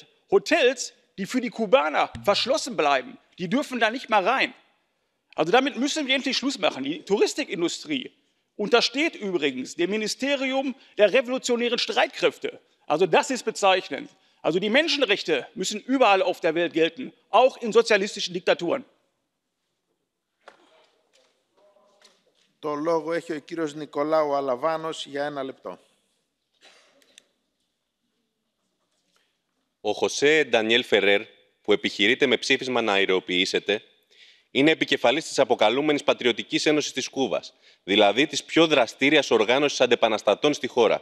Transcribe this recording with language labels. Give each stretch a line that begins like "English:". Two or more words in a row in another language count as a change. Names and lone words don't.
German: Hotels, die für die Kubaner verschlossen bleiben, die dürfen da nicht mal rein. Also damit müssen wir endlich Schluss machen. Die Touristikindustrie untersteht übrigens dem Ministerium der revolutionären Streitkräfte. Also das ist bezeichnend. Also die Menschenrechte müssen überall auf der Welt gelten, auch in sozialistischen Diktaturen.
Greek: Το λόγο έχει ο κύριος Νικολάου Αλαβάνος για 1 λεπτό. Ο Χωσέ Ντανιέλ Φερέρ, που επιχειρείται με ψήφισμα να αεροποιήσεται, είναι επικεφαλής της αποκαλούμενης Πατριωτικής Ένωσης της Κούβας, δηλαδή της πιο δραστήριας οργάνωσης αντεπαναστατών στη χώρα.